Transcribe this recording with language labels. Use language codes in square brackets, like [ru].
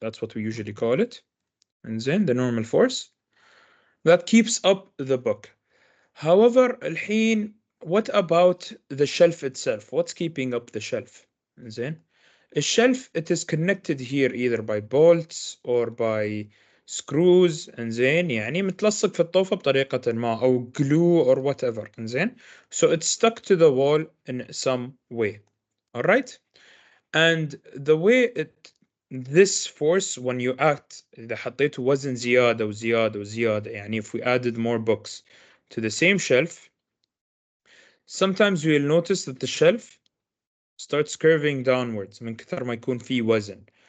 [en] That's what we usually call it. And then the normal force that keeps up the book. However, [ar] الحين, [en] what about the shelf itself? What's keeping up the shelf? [ar] زين [en] the shelf, it is connected here either by bolts or by screws. [ar] زين يعني متلصق في الطوفة بطريقة ما أو [en] glue or whatever. [ar] زين [en] so it's stuck to the wall in some way. All right, and the way this force when you act [ar] إذا حطيت وزن زيادة وزيادة وزيادة يعني [en] if we added more books to the same shelf, sometimes we'll notice that the shelf starts curving downwards [ar] من كثر ما يكون فيه وزن.